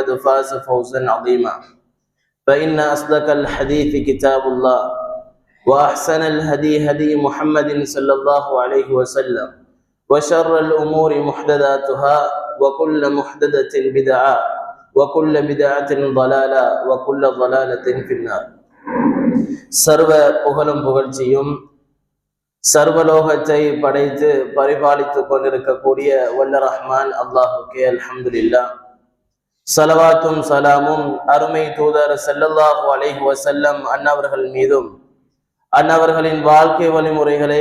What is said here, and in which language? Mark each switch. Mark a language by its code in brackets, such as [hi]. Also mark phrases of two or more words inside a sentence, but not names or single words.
[ar] فاز فوزا عظيما فإن أصدق الحديث كتاب الله وأحسن الهدي هدي محمد صلى الله عليه وسلم وشر الأمور محدثاتها وكل محدثة بدعة وكل بدعة ضلالة وكل ضلالة في النار [ta] சர்வ புகழும் புகழ்ச்சியும் சர்வலோகத்தை படைத்து பரிபாலித்துக் கொண்டிருக்கக்கூடிய வல்ல ரஹ்மான் அல்லாஹுக்கே அல்ஹம்துலில்லாஹ். ஸலவாத்தும் சலாமும் அருமை தூதர் [ar] صلى الله عليه وسلم [ta] அன்னவர்கள் மீதும் அன்னவர்களின் வாழ்க்கை வழிமுறைகளை